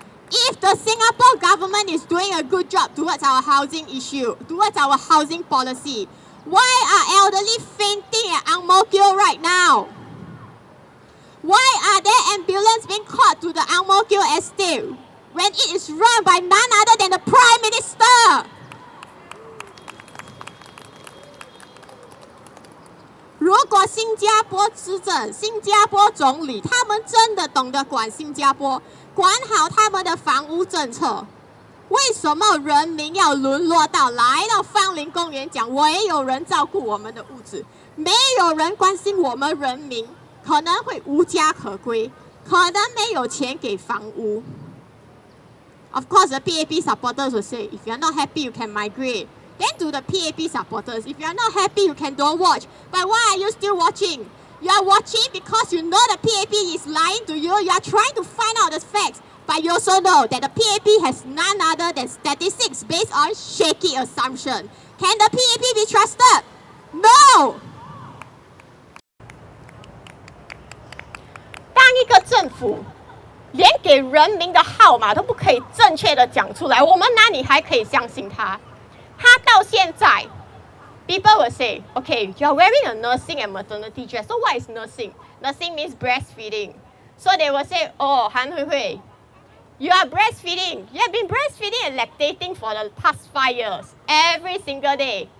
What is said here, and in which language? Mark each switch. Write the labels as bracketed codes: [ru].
[en] If the Singapore government is doing a good job towards our housing issue, towards our housing policy, why are elderly fainting at Ang Mo Kio right now? Why are there ambulances being called to the Ang Mo Kio estate when it is run by none other than the Prime Minister? [zh] 如果新加坡执政，新加坡总理他们真的懂得管新加坡，管好他们的房屋政策，为什么人民要沦落到来到芳林公园讲我也有人照顾我们的屋子，没有人关心我们人民可能会无家可归，可能没有钱给房屋。 [en] Of course, the PAP supporters will say, if you're not happy, you can migrate. Then to the PAP supporters, if you're not happy, you can don't watch. But why are you still watching? You are watching because you know the PAP is lying to you. You are trying to find out the facts. But you also know that the PAP has none other than statistics based on shaky assumption. Can the PAP be trusted? No! [zh] 当一个政府连给人民的号码都不可以正确的讲出来，我们哪里还可以相信他？他到现在 [en] ，people will say, okay, you're wearing a nursing and maternity dress. So what is nursing? Nursing means breastfeeding. So they will say, oh, Hui Hui, you are breastfeeding. You have been breastfeeding and lactating for the past 5 years, every single day.